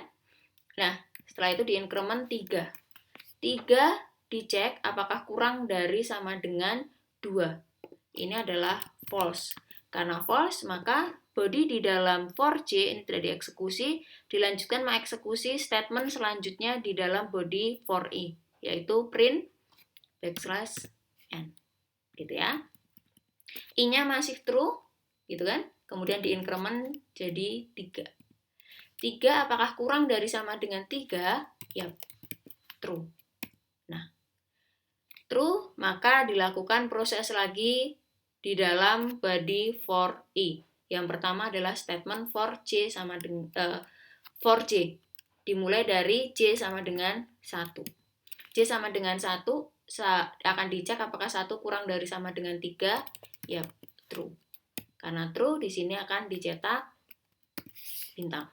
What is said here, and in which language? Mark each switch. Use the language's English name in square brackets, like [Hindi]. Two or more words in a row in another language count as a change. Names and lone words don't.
[Indonesian] Nah, setelah itu di increment 3. 3 dicek apakah kurang dari sama dengan 2. Ini adalah false. Karena false, maka body di dalam for C ini tidak dieksekusi, dilanjutkan mengeksekusi statement selanjutnya di dalam body for I, yaitu print backslash n, gitu ya. I-nya masih true, gitu kan? Kemudian di increment jadi 3. 3 apakah kurang dari sama dengan 3? Ya, true. Nah, true, maka dilakukan proses lagi di dalam body for I. Yang pertama adalah statement for C sama dengan for C. Dimulai dari C sama dengan 1. C sama dengan 1 akan dicek apakah 1 kurang dari sama dengan 3. Ya, true. Karena true, di sini akan dicetak bintang.